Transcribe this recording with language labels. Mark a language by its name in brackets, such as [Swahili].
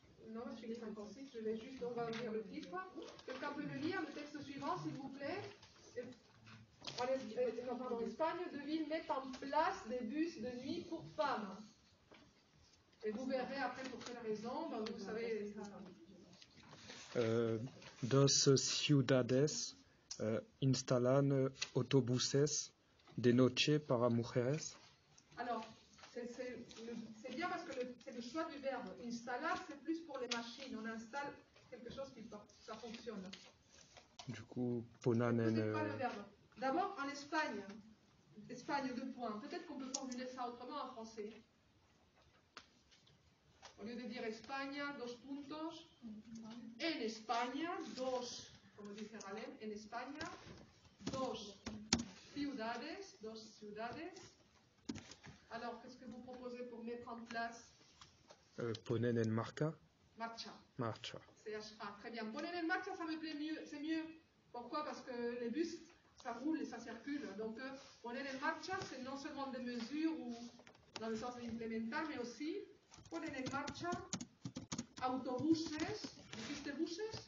[French] Non, je finis 56, on va lire le titre. Quelqu'un peut le lire, le texte suivant, s'il vous plaît. En Espagne, deux villes mettent en place des bus de nuit pour femmes. Et vous verrez après pour quelle raison, vous savez... [Spanish] Dos ciudades instalan autobuses de noche para mujeres. [French] Alors, c'est bien parce que c'est le choix du verbe. Installer, c'est plus pour les machines. On installe quelque chose qui ça fonctionne. Du coup, Ne [Spanish] ponen [French] connais pas le verbe. D'abord, en Espagne. Espagne, 2 points. Peut-être qu'on peut formuler ça autrement en français. Au lieu de dire España, 2 puntos. [Spanish] En España, 2, como dice Galén, en España, 2 ciudades, 2 ciudades. [French] Alors, qu'est-ce que vous proposez pour mettre en place [Spanish] ponen en marca. marcha? Marcha. [French] CHA, très bien. Poner en marcha, ça me plaît mieux, c'est mieux. Pourquoi? Parce que les bus, ça roule et ça circule. Donc, poner en marcha, c'est non seulement des mesures ou dans le sens implémentar, mais aussi poner en marcha autobuses. [Spanish] ¿Dijiste buses?